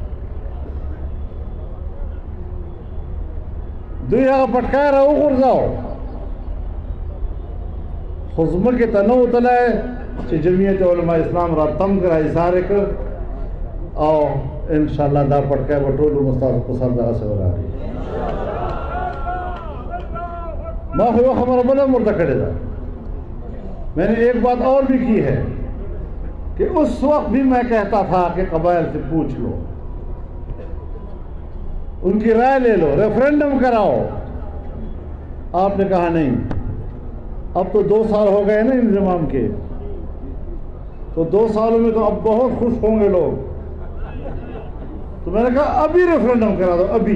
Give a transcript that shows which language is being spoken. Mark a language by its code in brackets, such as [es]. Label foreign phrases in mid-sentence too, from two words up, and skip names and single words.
[ps] دوی هغه پټکای را وغورځاو خو ځمکې ته نه وتلی چې جمعیت علماء اسلام را تم کړه ایثار یې کړ او انشاءاللہ دا پټکای به ټول ستاسو په سر دغسې ولاړ [ur] میں وہ خبر بلا مردہ کھڑے تھا میں نے ایک بات اور بھی کی ہے کہ اس وقت بھی میں کہتا تھا کہ قبائل سے پوچھ لو ان کی رائے لے لو ریفرینڈم کراؤ آپ نے کہا نہیں اب تو 2 سال ہو گئے نا انضمام کے تو 2 سالوں میں تو اب بہت خوش ہوں گے لوگ تو میں نے کہا ابھی ریفرینڈم کرا دو